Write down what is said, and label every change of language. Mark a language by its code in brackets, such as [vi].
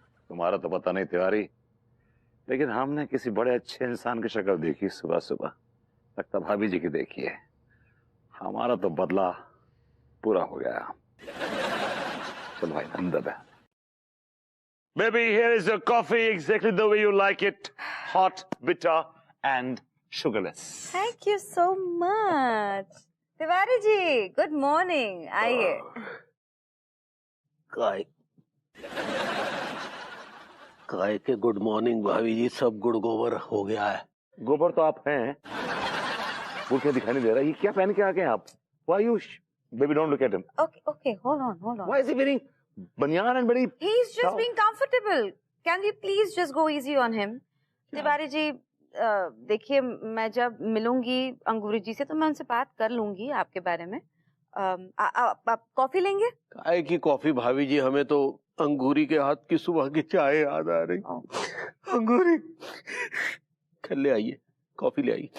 [hi] तुम्हारा तो पता नहीं तिवारी, लेकिन हमने किसी बड़े अच्छे इंसान की शक्ल देखी सुबह सुबह। लगता भाभी जी की देखी है। हमारा तो बदला पूरा हो गया। चल भाई अंदर है। [en] Baby, here is your coffee exactly the way you like it. Hot, bitter and sugarless. Thank you so much. [hi] Tiwari ji good morning, आइए। काय के गुड मॉर्निंग भाभी जी, सब गुड़ गोबर हो गया है। गोबर तो आप हैं, वो क्या दिखाई नहीं दे रहा? ये क्या पहन के आ गए आप? [en] Why you? Baby, don't look at him. Okay, hold on. Why is he wearing banyan and very? He's just being comfortable. Can we please just go easy on him? [hi] Tiwari ji देखिए, मैं जब मिलूंगी अंगूरी जी से तो मैं उनसे बात कर लूंगी आपके बारे में। आप कॉफी लेंगे? काय की कॉफी भाभी जी, हमें तो अंगूरी के हाथ की सुबह की चाय याद आ रही। अंगूरी, कल ले आइए, कॉफी ले आइए।